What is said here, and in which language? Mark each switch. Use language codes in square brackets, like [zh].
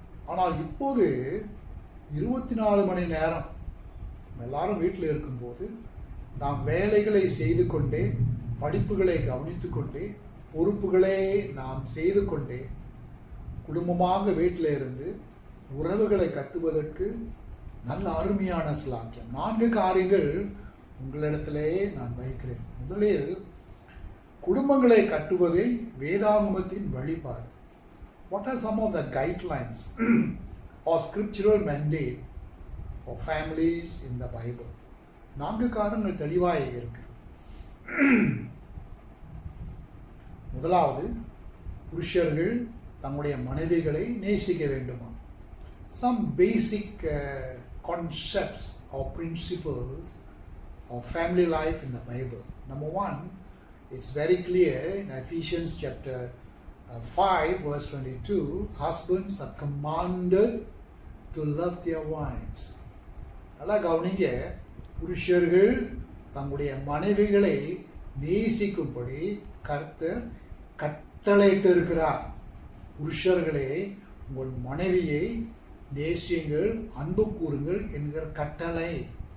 [ta] ஆனால் இப்போது 24 மணி நேரம் எல்லாரும் வீட்டில் இருக்கும்போது நாம் வேலைகளை செய்து கொண்டே, படிப்புகளை கவனித்து கொண்டே, பொறுப்புகளை நாம் செய்து கொண்டே குடும்பமாக வீட்டில் இருந்து உறவுகளை கட்டுவதற்கு நல்ல அருமையான ஸ்லாக்கியம். 4 காரியங்கள் உங்களிடத்திலே நான் வைக்கிறேன். முதலில், குடும்பங்களை கட்டுவதை வேதாகமத்தின் வழிபாடு. [en] What are some of the guidelines or scriptural mandate for families in the Bible? [ta] 4 காரணங்கள் தெளிவாக இருக்கிறது. முதலாவது, புருஷர்கள் தங்களுடைய மனைவிகளை நேசிக்க வேண்டுமா? [en] Some basic concepts or principles of family life in the Bible. Number 1, it's very clear in Ephesians chapter 5 verse 22, husbands are commanded to love their wives. [ta] நல்லா கவனிங்க, புருஷர்கள் தங்களுடைய மனைவிகளை நேசிக்கும்படி கர்த்தர் கட்டளையிட்டு இருக்கிறார். புருஷர்களே, உங்கள் மனைவியை நேசியுங்கள், அன்பு கூறுங்கள் என்கிற கட்டளை.